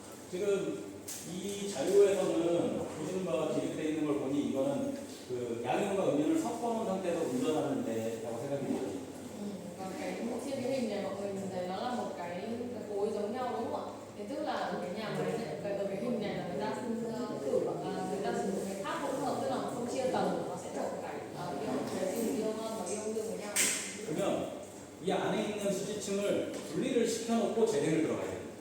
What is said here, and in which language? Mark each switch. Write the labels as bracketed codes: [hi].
[ko] 지금 이 자료에서는 보시는 바와 기록되어 있는 걸 보니 이거는 그 양용과 음료를 섞어놓은 상태에서 운전하는 데라고 생각이 됩니다. [vi] Còn trên cái hình này mọi người nhìn thấy nó là một cái cối giống nhau đúng không ạ? Thì tức là ở cái nhà máy này, ở cái hình này là người ta người ta sử dụng cái tháp hỗn hợp, tức là nó không chia tầng, nó sẽ trộn cái ion âm và ion dương với nhau. [ko] 그러면 이 안에 있는 수지층을 분리를 시켜놓고 재생을 들어가야 돼요.